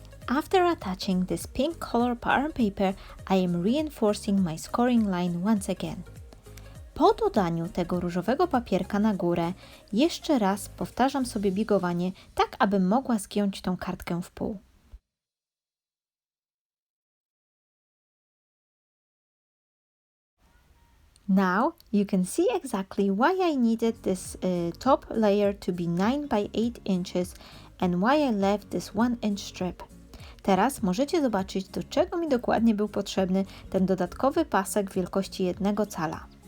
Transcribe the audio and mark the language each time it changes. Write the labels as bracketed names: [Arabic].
[English] After attaching this pink color pattern paper, I am reinforcing my scoring line once again. [Polish] Po dodaniu tego różowego papierka na górę, jeszcze raz powtarzam sobie bigowanie, tak abym mogła zgiąć tą kartkę w pół. [English] Now you can see exactly why I needed this top layer to be 9 by 8 inches and why I left this 1-inch strip. [Polish] Teraz możecie zobaczyć, do czego mi dokładnie był potrzebny ten dodatkowy pasek wielkości 1 cala.